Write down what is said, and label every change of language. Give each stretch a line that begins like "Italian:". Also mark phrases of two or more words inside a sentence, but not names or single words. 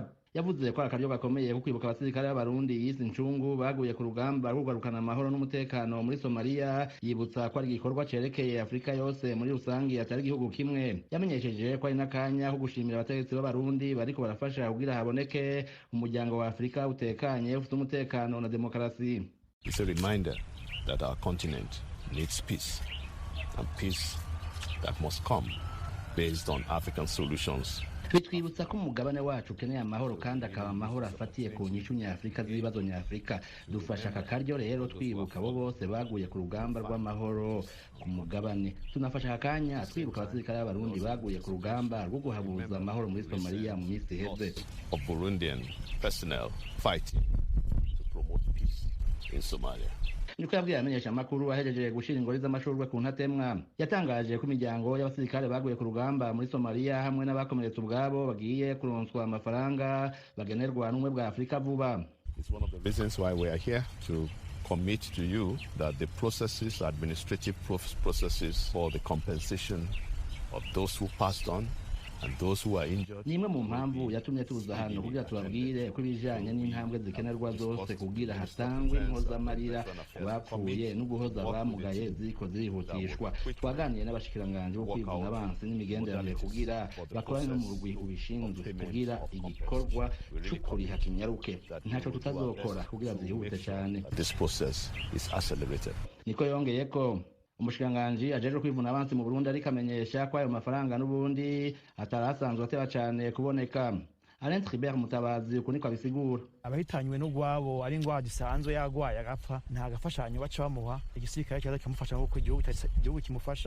Rundi: Yavuze ko akaryo gakomeye ko kwibuka abasirikare b'Abarundi yise incungu baguye ku rugamba rwo kugarukana amahoro n'umutekano muri Somalia. Yibutsa ko ari igikorwa cerekeye Afrika yose muri rusangi atari igihugu kimwe. Yamenyesheje ko ari n'akanya ko gushimira abategetsi b'Abarundi bariko barafasha kugira haboneke umuryango wa Afrika utekanye ufite umutekano na demokarasi.
English: It's a reminder that our continent needs peace, and peace that must come based on African solutions.
Rundi: Bitwibutsa ko umugabane wacu ukeneye amahoro kandi akaba amahoro afatiye ku nyishu nyafrika z'ibibazo nyafrika. Dufasha aka karyo rero twibuka abo bose baguye ku rugamba rw'amahoro ku mugabane. Tunafasha akanya twibuka abasirikare b'Abarundi baguye ku rugamba rwo guhabuza amahoro muri Somalia mu minsi iheze.
English: Of Burundian personnel fighting to promote peace in Somalia.
Rundi: Niko yabwiye amenyesha Amakuru ahejeje gushira ingori z'amashurwe ku ntatemwa. Yatangaje ko imiryango y'abasirikare baguye ku rugamba muri Somalia hamwe n'abakomeretse ubwabo bagiye kuronswa amafaranga bagenerwa n'umwe bwa Afrika vuba.
English: It's one of the reasons why we are here to commit to you that the processes, administrative processes for the compensation of those who passed on And those who are injured,
Rundi: nimwe mu mpamvu yatumye tuza hano kugira tubabwire ko ibijanye n'intambwe zikenerwa zose kugira hatangwe impozamarira bapfuye no guhoza abamugaye ziko zirihutishwa. Twaganiye n'abashikiranganje bo kwivuna abansi n'imigenderanire kugira bakorane no mu rugwi ubishinzwe kugira igikorwa c'ukuriha kinyaruke. Ntaco tutazokora kugira zihute cyane.
English: this process is accelerated.
Rundi: Niko yongeye ko umushikiranganji ajeje kwivuna abansi mu Burundi ariko amenyesha ko ayo mafaranga n'ubundi atarasanzwe ateba cyane kuboneka. Alain Tribert Mutabazi uko niko abisigura. Abahitanywe n'ugwabo ari ngwa gisanzwe yagwaye agapfa nta gafashanyo baca bamuha, igisirikare cyaza kimufasha nk'uko igihugu kimufasha.